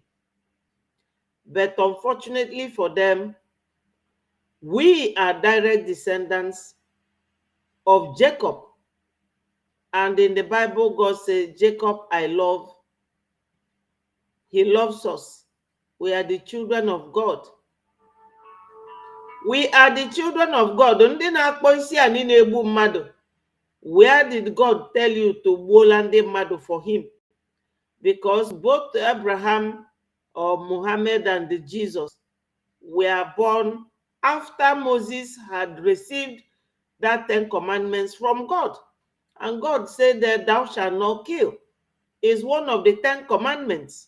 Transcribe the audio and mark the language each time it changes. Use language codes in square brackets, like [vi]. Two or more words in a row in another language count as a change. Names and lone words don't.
[en] But unfortunately for them, we are direct descendants of Jacob. And in the Bible, God says, Jacob I love. He loves us. We are the children of God. We are the children of God. [ig] Ndị na-akpọ isi anyị na-egbu mmadụ. [en] Where did God tell you to [ig] gbuola ndị mmadụ [en] for him? Because both Abraham or Muhammad and Jesus were born after Moses had received that 10 commandments from God. And God said that thou shalt not kill is one of the 10 commandments.